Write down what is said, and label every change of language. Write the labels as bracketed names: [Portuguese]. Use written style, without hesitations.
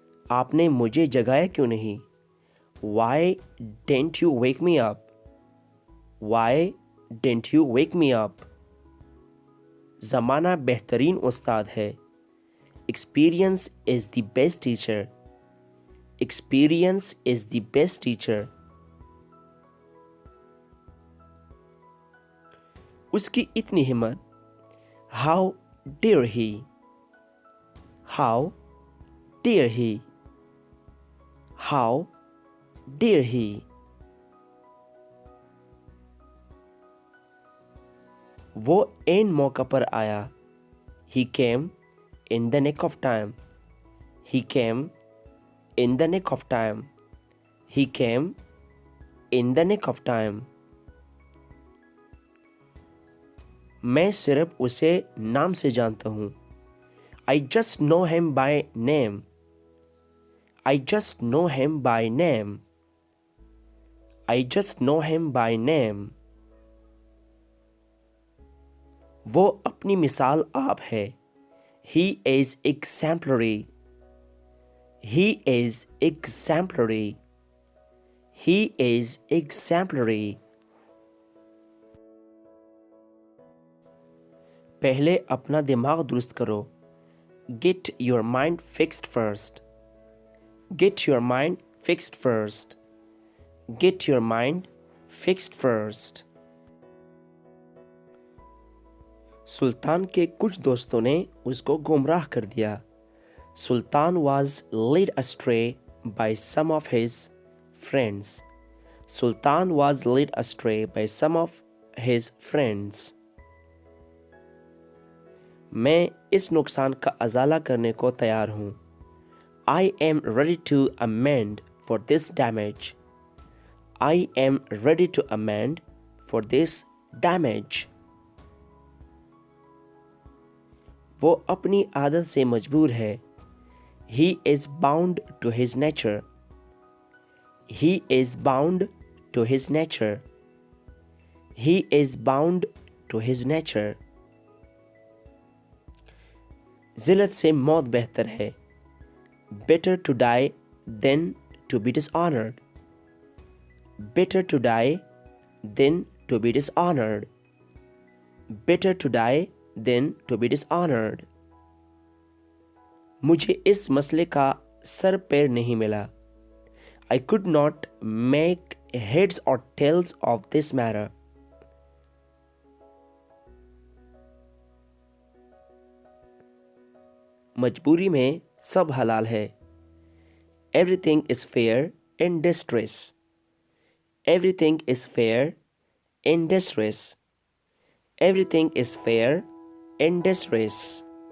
[Urdu] आपने मुझे जगाया क्यों नहीं? [English] Why didn't you wake me up? Why didn't you wake me up? [Urdu] ज़माना बेहतरीन उस्ताद है। [English] Experience is the best teacher. Experience is the best teacher. [Urdu] उसकी इतनी हिम्मत। [English] How dare he? How dare he? How dare he? [Urdu] वो ऐन मौका पर आया। [English] He came in the nick of time. He came in the nick of time. He came in the nick of time. [Urdu] मैं सिर्फ उसे नाम से जानता हूँ। [English] I just know him by name. I just know him by name. I just know him by name. [Urdu] वो अपनी मिसाल आप है। [English] He is exemplary. He is exemplary. He is exemplary. [Urdu] पहले अपना दिमाग दुरुस्त करो। [English] Get your mind fixed first. Get your mind fixed first. Get your mind fixed first. [Urdu] सुल्तान के कुछ दोस्तों ने उसको गुमराह कर दिया। [English] Sultan was led astray by some of his friends. Sultan was led astray by some of his friends. [Urdu] मैं इस नुकसान का अज़ाला करने को तैयार हूँ। [English] I am ready to amend for this damage. I am ready to amend for this damage. [Urdu] वो अपनी आदत से मजबूर है। [English] He is bound to his nature. He is bound to his nature. He is bound to his nature. [Urdu] ज़िल्लत से मौत बेहतर है। [English] Better to die than to be dishonored. Better to die than to be dishonored. Better to die than to be dishonored. [Urdu] मुझे इस मसले का sir पैर नहीं मिला। [English] I could not make heads or tails of this matter. [Urdu] मजबूरी में सब हलाल है। [English] Everything is fair in distress. Everything is fair in distress. Everything is fair in distress.